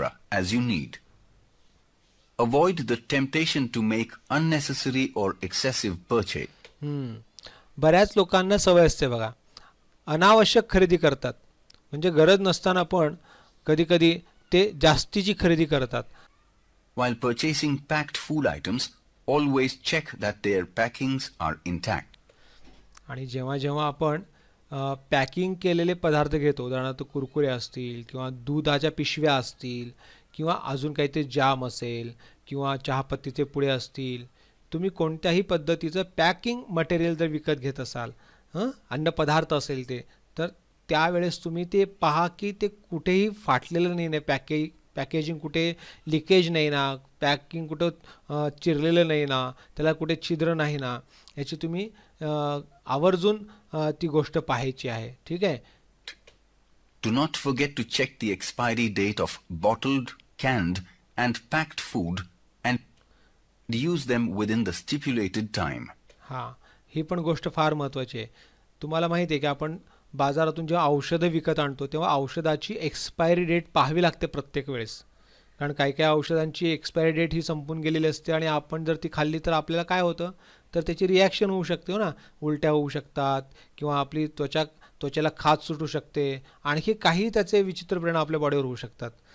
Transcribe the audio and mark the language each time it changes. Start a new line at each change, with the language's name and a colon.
English: As you need. Avoid the temptation to make unnecessary or excessive purchase.
Marathi: बऱ्याच लोकांना सवय असते बघा, अनावश्यक खरेदी करतात. म्हणजे गरज नसताना पण कधी कधी ते जास्तीची खरेदी करतात.
English: While purchasing packed food items, always check that their packings are intact.
Marathi: आणि जेव्हा जेव्हा आपण पॅकिंग केलेले पदार्थ घेतो, उदाहरणार्थ कुरकुरे असतील किंवा दुधाच्या पिशव्या असतील किंवा अजून काहीतरी जाम असेल किंवा चहापत्तीचे पुडे असतील, तुम्ही कोणत्याही पद्धतीचं पॅकिंग मटेरियल जर विकत घेत असाल, अन्नपदार्थ असेल ते, तर त्यावेळेस तुम्ही ते पहा की ते कुठेही फाटलेलं नाही, पॅकेजिंग कुठे लिकेज नाही ना, पॅकिंग कुठं चिरलेलं नाही ना, त्याला कुठे छिद्र नाही ना, याची तुम्ही आवर्जून ती गोष्ट पाहायची आहे. ठीक आहे.
English: Do not forget to check the expiry date of bottled, canned and packed food and use them within the stipulated time.
Marathi: हां, ही पण गोष्ट फार महत्त्वाची आहे. तुम्हाला माहिती आहे की आपण बाजारातून जेव्हा औषधं विकत आणतो तेव्हा औषधाची एक्सपायरी डेट पाहावी लागते प्रत्येक वेळेस. कारण काही काही औषधांची एक्सपायरी डेट ही संपून गेलेली असते आणि आपण जर ती खाल्ली तर आपल्याला काय होतं, तर त्याची रिॲक्शन होऊ शकते, हो ना, उलट्या होऊ शकतात किंवा आपली त्वचेला खाज सुटू शकते, आणखी काही त्याचे विचित्र परिणाम आपल्या बॉडीवर होऊ शकतात.